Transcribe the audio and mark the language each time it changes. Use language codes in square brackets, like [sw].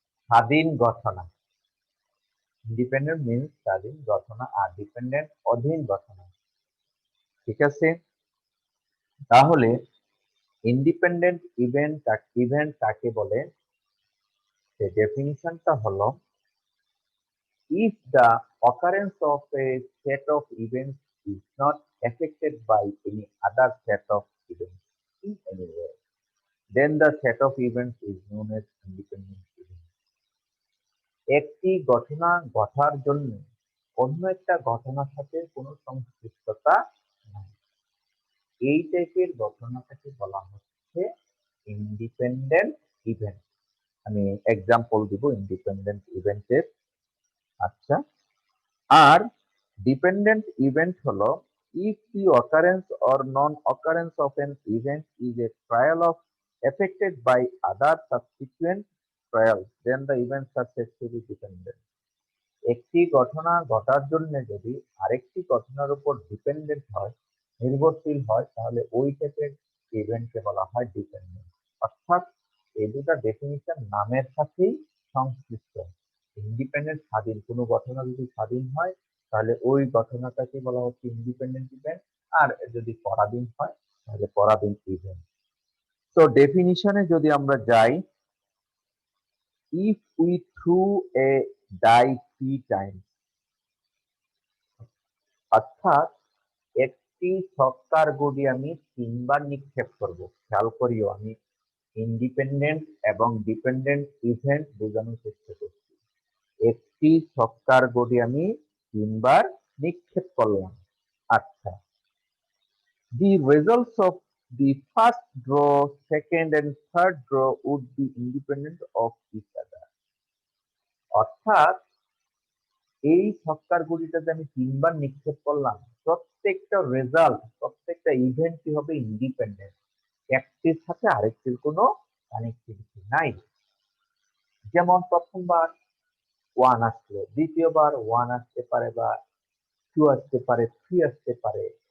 [bn] স্বাধীন ঘটনা। [en] independent means [bn] স্বাধীন ঘটনা, আর ডিপেন্ডেন্ট অধীন ঘটনা। ঠিক আছে, তাহলে ইন্ডিপেন্ডেন্ট ইভেন্ট কাকে বলে? [en] The definition [bn] টা হলো, [en] if the occurrence of a set of events is not affected by any other set of events in any way, then the set of events is known as independent event. [bn] একটি ঘটনা ঘটার জন্য অন্য একটা ঘটনার সাথে কোনো সংশ্লিষ্টতা নাই, এই টাইপের ঘটনাটাকে বলা হচ্ছে ইন্ডিপেন্ডেন্ট ইভেন্ট। আমি এক্সাম্পল দিব ইন্ডিপেন্ডেন্ট ইভেন্টের। আচ্ছা, আর ডিপেন্ডেন্ট ইভেন্ট হলো, [en] if the occurrence or non-occurrence of an event is a trial of affected by other subsequent trials, then the events are said to be dependent. [bn] একটি ঘটনা ঘটার জন্য যদি আরেকটি ঘটনার উপর ডিপেন্ডেন্ট হয়, নির্ভরশীল হয়, তাহলে ওই টাইপের ইভেন্টকে বলা হয় ডিপেন্ডেন্ট। অর্থাৎ এই দুটা ডেফিনিশন নামের সাথেই সংশ্লিষ্ট। ইন্ডিপেন্ডেন্ট স্বাধীন, কোনো ঘটনা যদি স্বাধীন হয় তাহলে ওই ঘটনাটাকে বলা হচ্ছে ইন্ডিপেন্ডেন্ট ইভেন্ট, আর যদি পরাধীন হয় তাহলে পরাধীন ইভেন্ট। তো ডেফিনিশনে যদি আমরা যাই, [en] if we threw a die 3 times, [bn] অর্থাৎ একটি ছক্কার গুলি আমি 3বার নিক্ষেপ করব। খেয়াল করিও, আমি ইন্ডিপেন্ডেন্ট এবং ডিপেন্ডেন্ট ইভেন্ট বোঝানোর চেষ্টা করছি। একটি ছক্কার গুলি আমি 3বার নিক্ষেপ করলাম। [en] আচ্ছা, the results of the first draw, second and third draw would be independent of each other. [bn] অর্থাৎ এই ছক্কার গুলিটা যে আমি 3বার নিক্ষেপ করলাম, প্রত্যেকটা রেজাল্ট, প্রত্যেকটা ইভেন্টই হবে ইন্ডিপেন্ডেন্ট, একটির সাথে আরেকটির কোনো কানেক্টিভিটি নাই। যেমন প্রথমবার 1 আসলো, দ্বিতীয়বার 1 আসতে পারে, বা 2 আসতে পারে, 3 আসতে পারে।